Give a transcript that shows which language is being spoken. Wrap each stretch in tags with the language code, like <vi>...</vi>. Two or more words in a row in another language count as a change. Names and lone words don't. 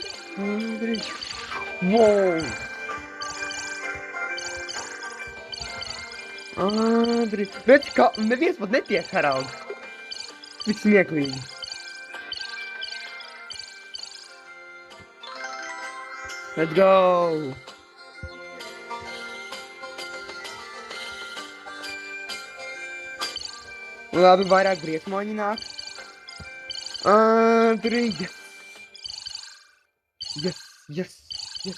<en>Wow.</en> <lv>Ātri. Bet kā neviens pat netiek, Harald. Cik smieklīgi.</lv> <en>Let's go!</en> <lv>Labi, vairāk briesmoņi nāk. Tur ir</lv> <en>yes. Yes, yes, yes.</en>